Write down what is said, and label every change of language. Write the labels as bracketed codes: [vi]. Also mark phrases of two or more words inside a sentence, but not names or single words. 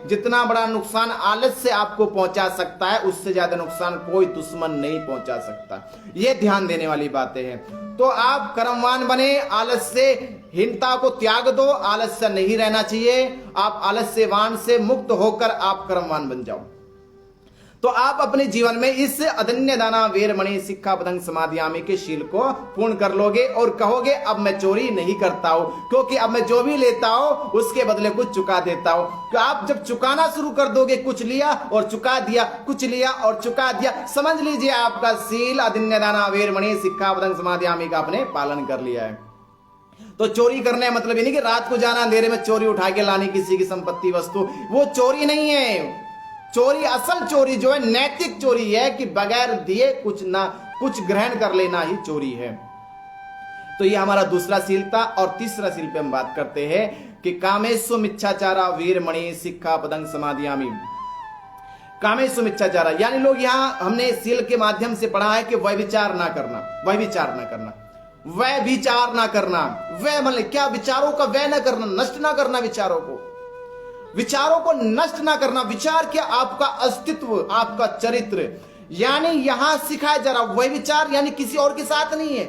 [hi] जितना बड़ा नुकसान आलस्य आपको पहुंचा सकता है, उससे ज्यादा नुकसान कोई दुश्मन नहीं पहुंचा सकता। ये ध्यान देने वाली बातें हैं। तो आप कर्मवान बने, आलस्यहीनता को त्याग दो, आलस्य नहीं रहना चाहिए। आप आलस्यवान से मुक्त होकर आप कर्मवान बन जाओ। तो आप अपने जीवन में इस [pi] अदन्य दाना वेरमणि सिक्खापदं समादियामि [hi] के शील को पूर्ण कर लोगे और कहोगे अब मैं चोरी नहीं करता हूं, क्योंकि अब मैं जो भी लेता हूं उसके बदले कुछ चुका देता हूं। तो आप जब चुकाना शुरू कर दोगे, कुछ लिया और चुका दिया, कुछ लिया और चुका दिया, समझ लीजिए आपका शील [pi] अदन्य दाना वेरमणि सिक्खापदं समादियामि [hi] का आपने पालन कर लिया है। तो चोरी करने मतलब ये नहीं कि रात को जाना, अंधेरे में चोरी उठा के लानी किसी की संपत्ति, वस्तु, वो चोरी नहीं है। चोरी, असल चोरी जो है नैतिक चोरी है कि बगैर दिए कुछ ग्रहण कर लेना ही चोरी है। तो ये हमारा दूसरा सील था। और तीसरा सील पे हम बात करते हैं कि [pi] कामेषु मिच्छाचारा वीरमणि सिक्खापदं समादियामि। कामेषु मिच्छाचारा [hi] यानी लोग यहाँ हमने सील के माध्यम से पढ़ा है कि व्यभिचार ना करना, व्यभिचार ना करना, व्यभिचार ना करना। वह मतलब क्या? विचारों का व्यय ना करना, नष्ट ना करना विचारों को, विचारों को नष्ट ना करना। विचार क्या? आपका अस्तित्व, आपका चरित्र। यानी यहां सिखाया जा रहा वही विचार यानी किसी और के साथ नहीं है।